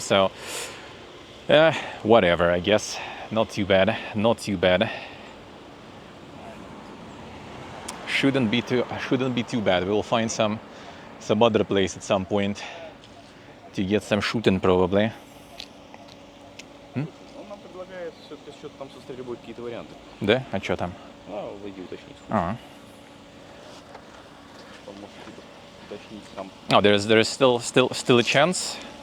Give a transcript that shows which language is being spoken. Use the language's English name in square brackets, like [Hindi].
[English] So whatever, I guess. Not too bad. Not too bad. Shouldn't be too bad. We'll find some other place at some point to get some shooting probably. [Russian] Он нам предлагает все-таки что-то там со стрельбой какие-то варианты. Да? А что там? Зайди уточнить. А. Он может типа уточнить сам. [English] Oh, there's still a chance.